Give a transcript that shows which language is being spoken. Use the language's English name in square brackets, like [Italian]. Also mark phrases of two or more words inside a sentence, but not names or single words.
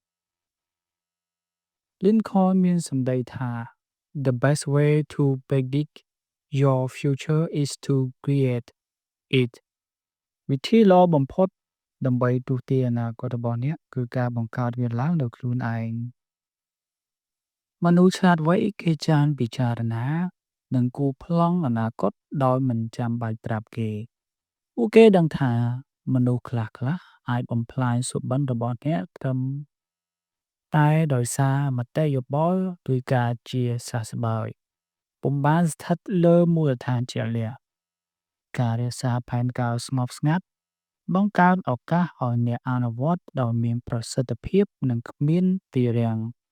[Khmer] Lincoln មានសម្ដីថា [English] The best way to predict your future is to create it [Khmer] វិធីល្អបំផុតដើម្បីទូទាយអនាគតរបស់អ្នកគឺការបង្កើតវាឡើងដោយខ្លួនឯង មនុស្សឆ្លាតវៃគេចានពិចារណានិងគូប្លង់អនាគតដោយមិនចាំបាច់ប្រាប់គេ ពួកគេដឹងថាមនុស្សខ្លះអាចបំផ្លាញសុបិនរបស់អ្នកត្រឹមតែដោយសារមតិយោបល់ឬការជាសះស្បើយពុំបានស្ថិតលើមូលដ្ឋានជាក់លាក់ការរក្សាផែនការស្ងប់ស្ងាត់បង្កើតឱកាសឲ្យអ្នកអនុវត្តដោយមានប្រសិទ្ធភាពនិងគ្មានទីរាំង